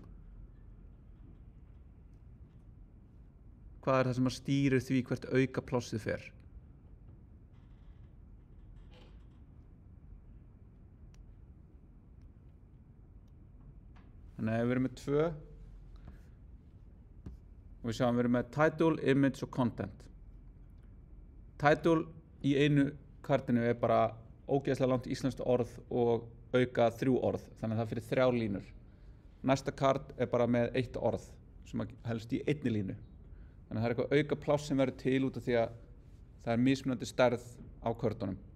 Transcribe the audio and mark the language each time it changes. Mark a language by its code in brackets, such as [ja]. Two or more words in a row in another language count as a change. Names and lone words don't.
[is] hvað er það sem að stýrir því hvert auka plássið fer þannig að við erum með 2 og við sjáum við erum með [en] title, image [is] og [en] content title [is] í einu kartinu er bara ógeðslega langt íslenskt orð og auka 3 orð þannig að það fyrir 3 línur næsta kart er bara með 1 orð sem helst í einni línu þannig að það er eitthvað auka pláss sem verður til út af því að það er mismunandi stærð á körtunum.